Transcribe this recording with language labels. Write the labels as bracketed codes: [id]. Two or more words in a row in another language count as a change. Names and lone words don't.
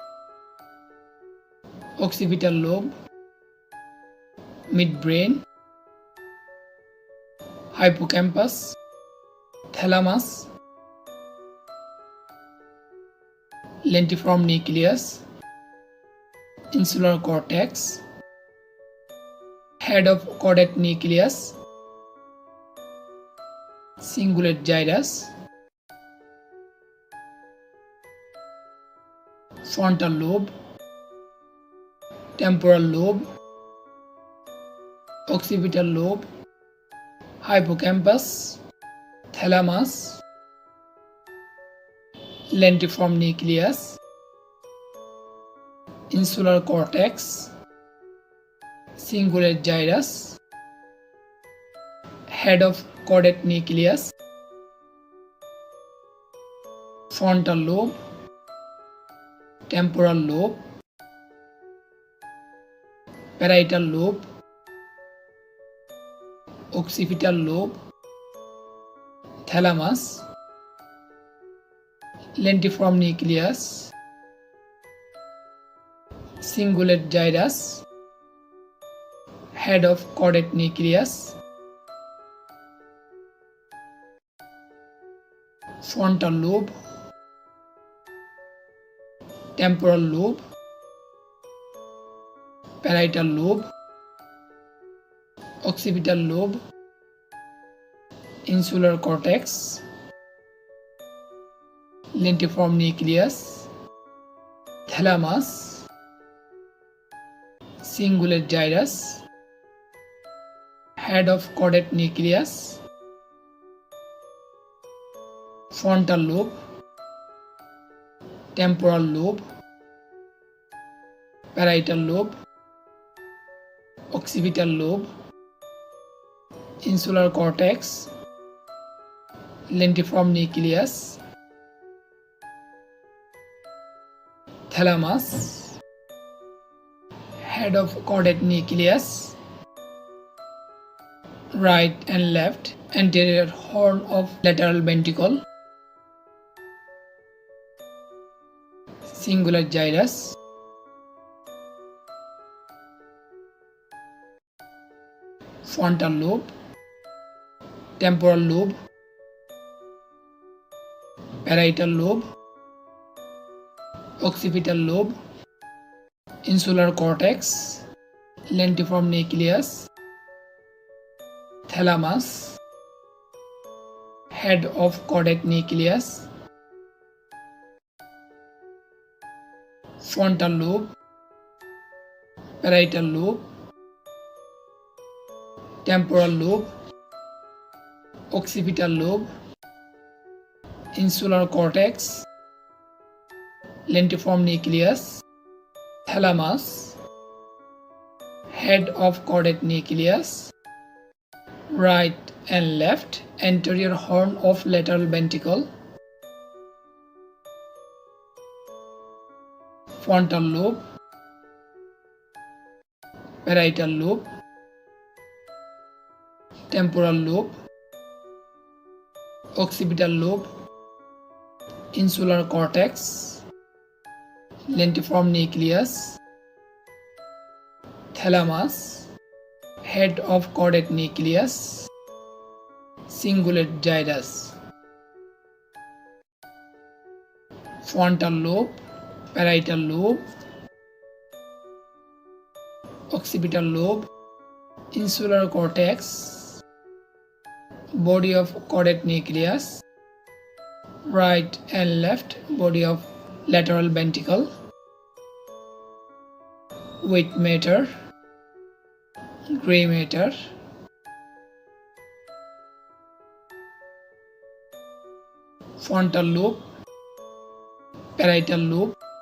[en] occipital lobe, midbrain, hippocampus, thalamus, lentiform nucleus, insular cortex, head of caudate nucleus, cingulate gyrus, frontal lobe, temporal lobe, occipital lobe, hippocampus, thalamus, lentiform nucleus, insular cortex, cingulate gyrus, head of caudate nucleus, frontal lobe, temporal lobe, parietal lobe, occipital lobe, thalamus, lentiform nucleus, cingulate gyrus, head of caudate nucleus, frontal lobe, temporal lobe, parietal lobe, occipital lobe, insular cortex, lentiform nucleus, thalamus, cingulate gyrus, head of caudate nucleus, frontal lobe, temporal lobe, parietal lobe, occipital lobe, insular cortex, lentiform nucleus, thalamus, head of caudate nucleus, right and left, anterior horn of lateral ventricle, cingulate gyrus, frontal lobe, temporal lobe, parietal lobe, occipital lobe, insular cortex, lentiform nucleus, thalamus, head of caudate nucleus, frontal lobe, parietal lobe, temporal lobe, occipital lobe, insular cortex, lentiform nucleus, thalamus, head of caudate nucleus, right and left, anterior horn of lateral ventricle, frontal lobe, parietal lobe, temporal lobe, occipital lobe, insular cortex, lentiform nucleus, thalamus, head of caudate nucleus, cingulate gyrus, frontal lobe, parietal lobe, occipital lobe, insular cortex, body of caudate nucleus, right and left body of lateral ventricle, weight matter, gray matter, frontal lobe, parietal lobe,